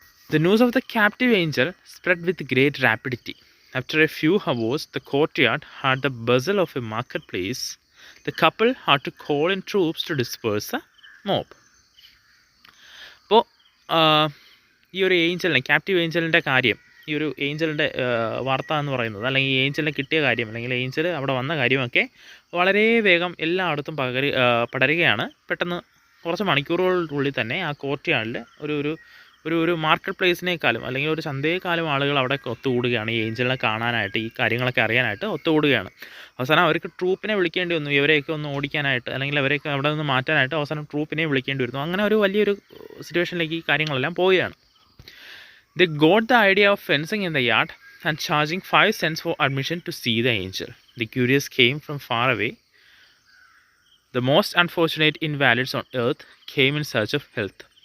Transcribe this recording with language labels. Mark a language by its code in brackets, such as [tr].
[en] The news of the captive angel spread with great rapidity. After a few hours, the courtyard had the bustle of a marketplace. The couple had to call in troops to disperse the mob. [ml] അപ്പോൾ ഈ ഒരു ഏഞ്ചലിനെ, captive ഏഞ്ചലിൻ്റെ കാര്യം, ഈ ഒരു ഏഞ്ചലിൻ്റെ വാർത്ത എന്ന് പറയുന്നത്, അല്ലെങ്കിൽ ഈ ഏഞ്ചലിനെ കിട്ടിയ കാര്യം, അല്ലെങ്കിൽ ഏഞ്ചൽ അവിടെ വന്ന കാര്യമൊക്കെ വളരെ വേഗം എല്ലായിടത്തും പടരുകയാണ്. പെട്ടെന്ന് കുറച്ച് മണിക്കൂറുകൾക്കുള്ളിൽ തന്നെ ആ കോർട്ട്യാർഡിൽ ഒരു മാർക്കറ്റ് പ്ലേസിനേക്കാളും അല്ലെങ്കിൽ ഒരു ചന്തയേക്കാളും ആളുകൾ അവിടെ ഒത്തുകൂടുകയാണ് ഈ ഏഞ്ചലിനെ കാണാനായിട്ട്, ഈ കാര്യങ്ങളൊക്കെ അറിയാനായിട്ട് ഒത്തുകൂടുകയാണ്. അവസാനം അവർക്ക് ട്രൂപ്പിനെ വിളിക്കേണ്ടി വന്നു, ഇവരെയൊക്കെ ഒന്ന് ഓടിക്കാനായിട്ട് അല്ലെങ്കിൽ അവരെയൊക്കെ അവിടെ നിന്ന് മാറ്റാനായിട്ട് അവസാനം ട്രൂപ്പിനെ വിളിക്കേണ്ടി വരുന്നു. അങ്ങനെ ഒരു വലിയൊരു സിറ്റുവേഷനിലേക്ക് ഈ കാര്യങ്ങളെല്ലാം പോവുകയാണ്. [en] They got the idea of fencing in the yard and charging 5 cents for admission to see the angel. The curious came from far away. The most unfortunate invalids on earth came in search of health.